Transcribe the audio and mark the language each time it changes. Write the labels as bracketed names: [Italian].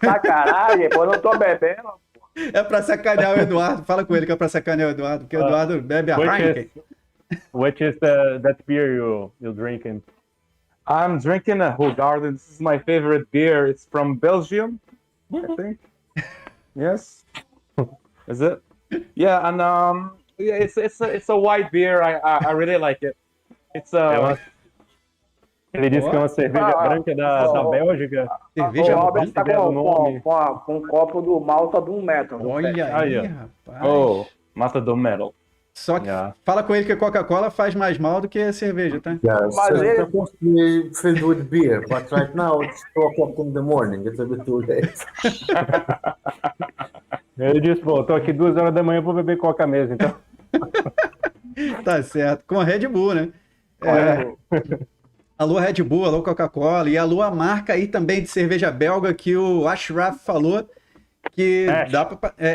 [Portuguese] Sacanagem, pô, não tô bebendo. É pra sacanear o Eduardo. Fala com ele que é pra sacanear o Eduardo, porque o Eduardo bebe a Heineken. [English] Which is that beer you're drinking? I'm drinking a Hoegaarden. This is my favorite beer. It's from Belgium, I think. Yes. Is it? Yeah, and it's a white beer. I really like it. It's [Portuguese] Ele disse que é uma cerveja branca da Bélgica. Cerveja o Robert tá com um copo do Malta Doom Metal. Olha aí, rapaz. [English] Oh, Malta Doom Metal. [Portuguese] Só que fala com ele que a Coca-Cola faz mais mal do que a cerveja, tá? [English] Yes, it's supposed to be filled with beer, but right now it's 2:00 in the morning. It's a bit too late. [Portuguese] Ele disse, pô, tô aqui 2h da manhã, vou beber Coca mesmo, então. Tá certo. Com a Red Bull, né? Alô Red Bull, alô Coca-Cola, e alô a marca aí também de cerveja belga que o ACHRAF falou que dá pra...